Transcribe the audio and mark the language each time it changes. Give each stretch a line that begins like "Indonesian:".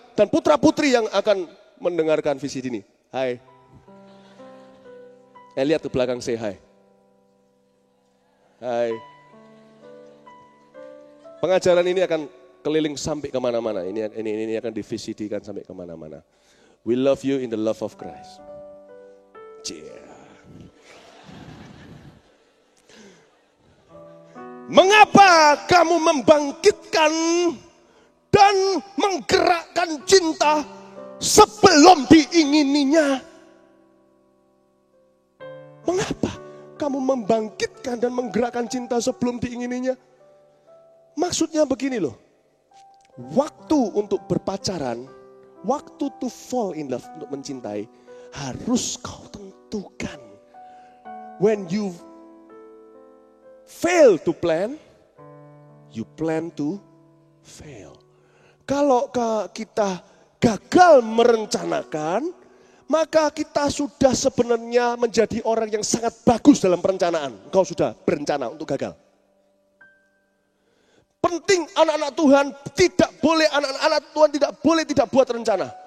Indonesian: Dan putra-putri yang akan mendengarkan visi ini. Hai. Lihat ke belakang, say hai. Hai. Pengajaran ini akan keliling sampai kemana-mana. Ini akan di-VCD-kan sampai kemana-mana.
English: We love you in the love of Christ. Yeah.
Indonesian: Mengapa kamu membangkitkan dan menggerakkan cinta sebelum diingininya. Mengapa kamu membangkitkan dan menggerakkan cinta sebelum diingininya? Maksudnya begini loh. Waktu untuk berpacaran, waktu
English: to fall in love,
Indonesian: untuk mencintai, harus kau tentukan.
English: When you fail to plan, you plan to fail.
Indonesian: Kalau kita gagal merencanakan, maka kita sudah sebenarnya menjadi orang yang sangat bagus dalam perencanaan. Engkau sudah berencana untuk gagal. Penting anak-anak Tuhan anak-anak Tuhan tidak buat rencana.